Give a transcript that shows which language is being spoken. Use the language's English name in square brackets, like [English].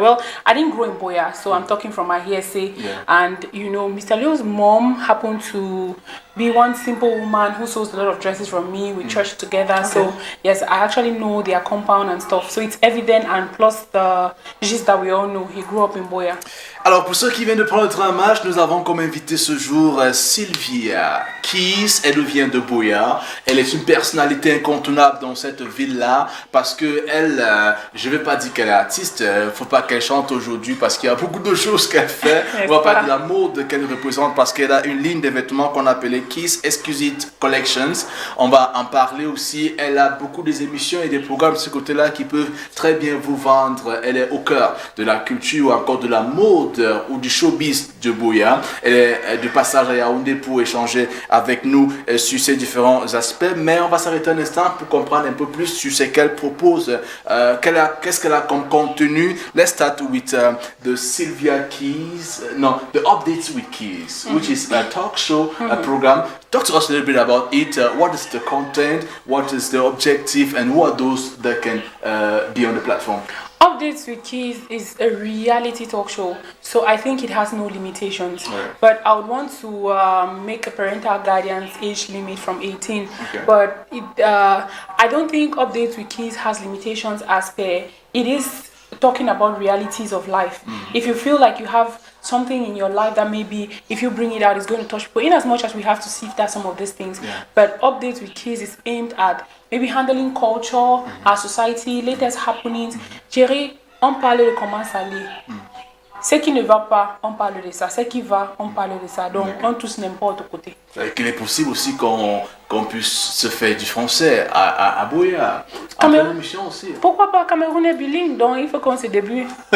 [English] Well, I didn't grow in buea, so I'm talking from my hearsay. And Mr. Leo's mom happened to be one simple woman who sews a lot of dresses from me. We church together. So yes, I actually know their compound and stuff. So it's evident, and plus the gist that we all know, he grew up in buea. [French] Alors pour ceux qui viennent de prendre le train en marche, nous avons comme invité ce jour SYLVIA KEYS. Elle vient de buea. Elle est une personnalité incontournable dans cette ville-là parce que elle, je vais pas dire qu'elle est artiste, faut pas qu'elle chante aujourd'hui parce qu'il y a beaucoup de choses qu'elle fait. On va parler de la mode qu'elle représente parce qu'elle a une ligne de vêtements qu'on appelait KEYS Exclusive Collections. On va en parler aussi. Elle a beaucoup des émissions et des programmes de ce côté-là qui peuvent très bien vous vendre. Elle est au cœur de la culture ou encore de la mode ou du showbiz de buea. Elle est de passage à Yaoundé pour échanger avec nous sur ces différents aspects, mais on va s'arrêter un instant pour comprendre un peu plus sur ce qu'elle propose, qu'est-ce qu'elle a comme contenu. [English] Let's start with the SYLVIA KEYS, the Updates with KEYS, which is a talk show, a program. Talk to us a little bit about it. What is the content? What is the objective? And who are those that can be on the platform? Updates with Keys is a reality talk show, so I think it has no limitations. But I would want to make a parental guidance age limit from 18. But I don't think Updates with Keys has limitations as per it is talking about realities of life. If you feel like you have something in your life that maybe if you bring it out is going to touch people, in as much as we have to sift out some of these things. But Updates with Keys is aimed at maybe handling culture, our society, latest happenings. [French] Jerry, on parle de comment ça allait. Ce qui ne va pas, on parle de ça. Ce qui va, on parle de ça. Donc, on touche n'importe côté. Il est possible aussi qu'on puisse se faire du français à buea. En pleine émission aussi. Pourquoi pas Camerounais bilingue? Donc il faut qu'on se débrouille.